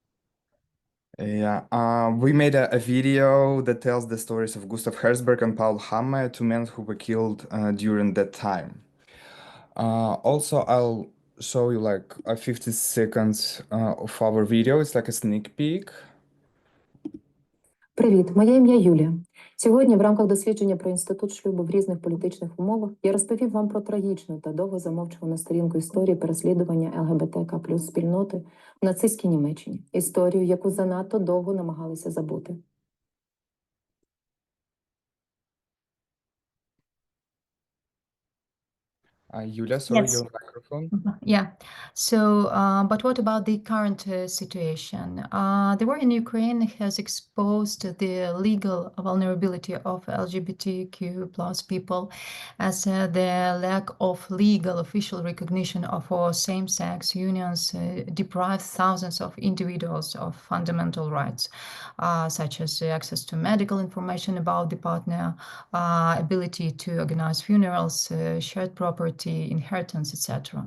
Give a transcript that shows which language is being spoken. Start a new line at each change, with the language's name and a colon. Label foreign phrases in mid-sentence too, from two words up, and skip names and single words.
English: Yeah, we made a video that tells the stories of Gustav Herzberg and Paul Hamme, 2 men who were killed during that time. Also, I'll show you like a 50 seconds of our video. It's like a sneak peek.
Ukrainian: Привіт, моє ім'я Юлія. Сьогодні в рамках дослідження про інститут шлюбу в різних політичних умовах я розповів вам про трагічну та довго замовчувану сторінку історії переслідування ЛГБТК плюс спільноти в нацистській Німеччині. Історію, яку занадто довго намагалися забути.
English: Yulia, sorry, Yes. your microphone. Yeah. So, but what about the current situation? The war in Ukraine has exposed the legal vulnerability of LGBTQ plus people, as the lack of legal official recognition of all same-sex unions deprives thousands of individuals of fundamental rights, such as access to medical information about the partner, ability to organize funerals, shared property, property, inheritance, etc.